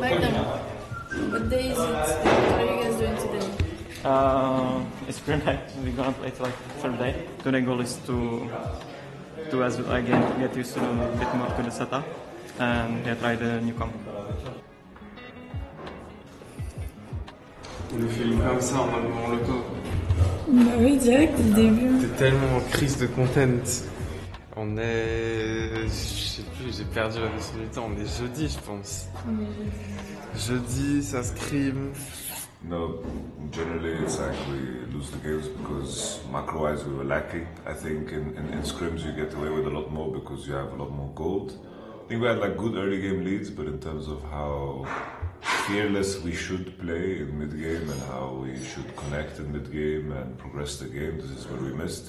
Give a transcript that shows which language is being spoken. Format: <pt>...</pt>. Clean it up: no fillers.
<en>Like them. What day is it? What are you guys doing today? It's spring night. We're gonna play it like third day. The goal is to as again get used to a bit more to the setup and try the new comp.</en> <fr>On lui fait comme ça en mode molotov. Bah oui, direct dès le début. T'es tellement en crise de content. On est... Je sais plus, j'ai perdu la notion du temps. On est jeudi, je pense. Jeudi, ça scrim.</fr> <en>No, generally it's like we lose the games because macro-wise we were lacking. I think in scrims you get away with a lot more because you have a lot more gold. I think we had like good early game leads, but in terms of how fearless we should play in mid-game and how we should connect in mid-game and progress the game, this is where we missed.</en>